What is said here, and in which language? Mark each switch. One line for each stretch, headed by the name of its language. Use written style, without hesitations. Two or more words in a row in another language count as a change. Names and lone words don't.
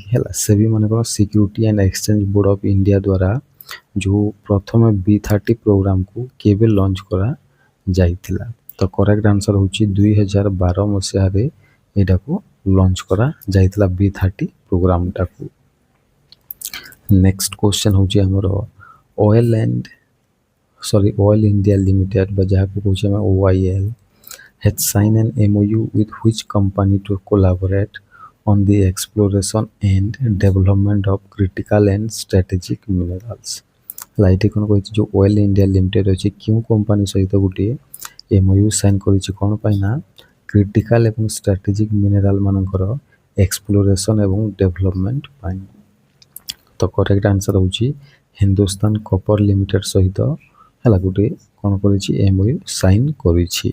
Odia: ହେଲା, ସେବି ମାନେ କ'ଣ ସିକ୍ୟୁରିଟି ଆଣ୍ଡ ଏକ୍ସଚେଞ୍ଜ ବୋର୍ଡ ଅଫ୍ ଇଣ୍ଡିଆ ଦ୍ୱାରା ଯେଉଁ ପ୍ରଥମେ B30 ପ୍ରୋଗ୍ରାମକୁ କେବେ ଲଞ୍ଚ କରାଯାଇଥିଲା? ତ
English: correct answer
Odia: ହେଉଛି 2012 ମସିହାରେ ଏଇଟାକୁ ଲଞ୍ଚ କରାଯାଇଥିଲା B30 ପ୍ରୋଗ୍ରାମଟାକୁ।
English: next question
Odia: ହେଉଛି ଆମର ଅଏଲ୍ ଇଣ୍ଡିଆ ଲିମିଟେଡ୍ ବା ଯାହାକୁ କହୁଛେ ଆମେ
English: OIL has signed an MOU with which company to collaborate on the exploration and development of critical and strategic minerals? ହେଲା, ଏଠି କ'ଣ କହିଛି ଯେଉଁ ଅଏଲ୍ ଇଣ୍ଡିଆ ଲିମିଟେଡ୍ ଅଛି କେଉଁ କମ୍ପାନୀ ସହିତ ଗୋଟିଏ MOU ସାଇନ୍ କରିଛି କ'ଣ ପାଇଁ ନା କ୍ରିଟିକାଲ ଏବଂ strategic mineral ମାନଙ୍କର ଏକ୍ସପ୍ଲୋରେସନ୍ ଏବଂ ଡେଭଲପମେଣ୍ଟ ପାଇଁ। ତ correct answer ହେଉଛି ହିନ୍ଦୁସ୍ତାନ କପର ଲିମିଟେଡ୍ ସହିତ ହେଲା ଗୋଟେ କ'ଣ କରିଛି MOU ସାଇନ୍ କରିଛି।